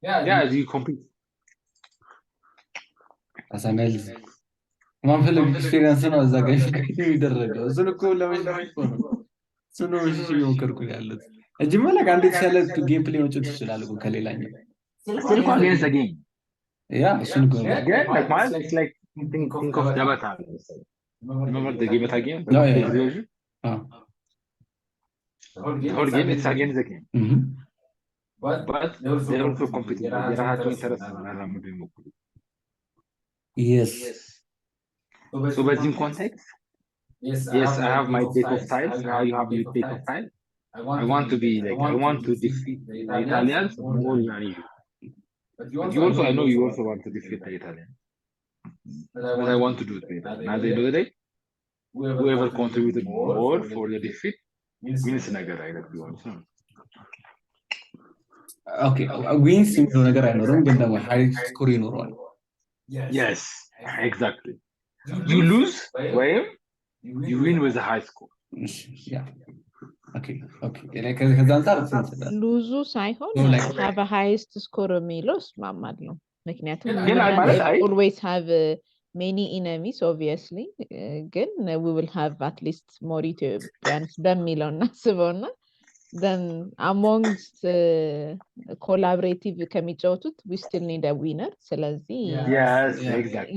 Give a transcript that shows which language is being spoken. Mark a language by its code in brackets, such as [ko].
[en] yeah you compete [am] አሳናል ማንፈልግ ኤክስፒሪየንስ ነው እዛ ጋር የሚደረገው እሱን እኮ ለመሸሽ ነው እሱን ነው እሺ የሞከርኩ ያለው እንጂ ማለት አንድ የተሻለ ጌም ፕሌይ መጫወት ይችላል እኮ ከሌላኛው [en] still against the game yeah [am] እሱን እኮ [en] again like my it's like think of Gabata remember the Gabata game the whole game it's against the game but they're also competing [am] የራሳቸው ኢንተረስት ማራመዱ ይሞክሩ [en] Yes. so በዚህም context yes I have my deck of tiles now you have your deck of tiles I want to be like I want to defeat the Italians more than you but you also I know you also want to defeat the Italians but I want to do it better and at the end of the day whoever contributed more for the defeat wins [am] ነገር አይነት ቢሆን Okay, ዊንስ የሚለው ነገር አይኖርም ግን ደግሞ ሃይ ስኮር ይኖረዋል [en] yes exactly you lose ወይም you win with a high score yeah okay [am] ከዛ አንፃር ሉዙ ሳይሆን [en] have a highest score [am] የሚለው እስማማለሁ ምክንያቱም ግን ማለት አይ [en] always have many enemies obviously ግን we will have at least more Ethiopians [am] በሚለው እናስበውና [en] then amongst collaborative [am] ከሚጫወቱት [en] we still need a winner ስለዚህ yes exactly